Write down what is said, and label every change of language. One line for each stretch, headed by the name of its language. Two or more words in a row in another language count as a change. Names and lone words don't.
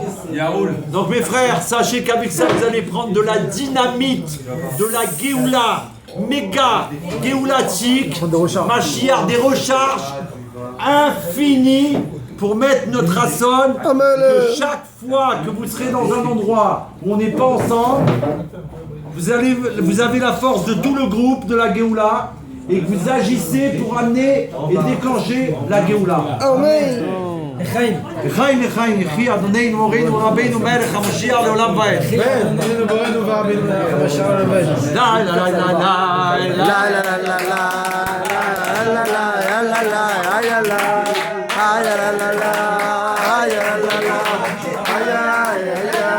French: Donc mes frères, sachez qu'avec ça vous allez prendre de la dynamite, de la Géoula, méga Géoulatique, Mashiach, des recharges infinies pour mettre notre rasson, que chaque fois que vous serez dans un endroit où on n'est pas ensemble, vous avez la force de tout le groupe de la Géoula et que vous agissez pour amener et déclencher la Géoula. Amen.
Hebrew: לחיים, לחיים, לחיים, יחי אדוננו מורינו ורבינו מלך המשיח לעולם ועד. אדוננו מורינו ורבינו מלך המשיח לעולם ועד. לה לה לה לה לה לה לה לה לה לה לה לה לה לה לה aïe la, aïe la la la, aïe la la, aïe aïe aïe